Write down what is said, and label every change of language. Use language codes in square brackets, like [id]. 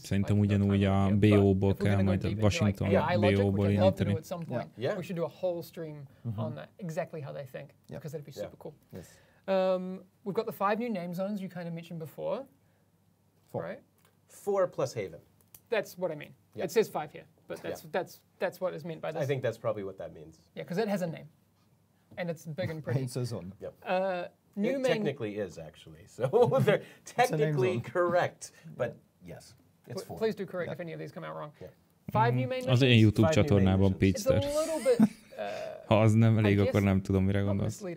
[hu] Szerintem ugyanúgy a BO-ból kell majd a Washington BO-ból indítani. [en] At some point, we should do a whole stream on that, exactly how they think, because that'd be super cool. Yes. We've got the 5 new name zones you kind of mentioned before. 4. Right? 4 plus Haven. That's what I mean. It says 5 here, but that's what is meant by this. I think that's probably what that means. Yeah, because it has a name, and it's big and pretty. It's a zone. Yep. It technically is, actually. So they're technically correct, but yes, it's 4. Please do correct if any of these come out wrong. 5 new main missions. [hu] Az én YouTube csatornában Pitster. [en] It's a little bit [hu] Ha az nem elég, akkor nem tudom, mire gondolsz.